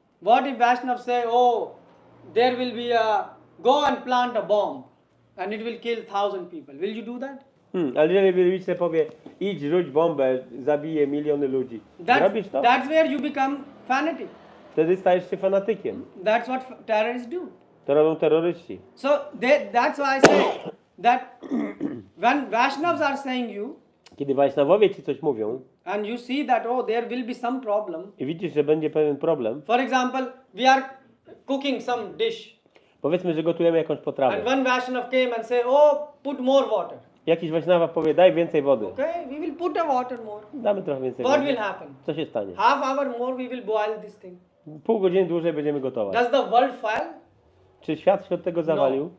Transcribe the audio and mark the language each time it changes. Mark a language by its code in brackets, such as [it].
[en] what if Vaishnavas say, "Oh, there will be go and plant a bomb, and it will kill 1,000 people"? Will you do that? [pl] ale jeżeli wielbiciel powie, idź, rzuć bombę, zabije miliony ludzi, zrobisz to? [en] That's where you become fanatic. [pl] Wtedy stajesz się fanatykiem. [en] That's what terrorists do. [pl] To robią terroryści. [en] So that's why I say that when Vaishnavas are saying you, [pl] Kiedy Wajsznawowie ci coś mówią [en] and you see that, oh, there will be some problem. [pl] i widzisz, że będzie pewien problem, [en] For example, we are cooking some dish, [pl] powiedzmy, że gotujemy jakąś [en] and [pl] potrawę. [en] one Vaishnav came and say, oh, put more water. [pl] Jakiś Wajsznawa powie, daj więcej wody. [en] Okay, we will put a water more. [pl] Damy trochę więcej [en] What [pl] wody. [en] will happen? [pl] Co się stanie? [en] Half hour more we will boil this thing. [pl] Pół godziny dłużej będziemy gotować. [en] Does the world fail? [pl] Czy świat się od tego zawalił?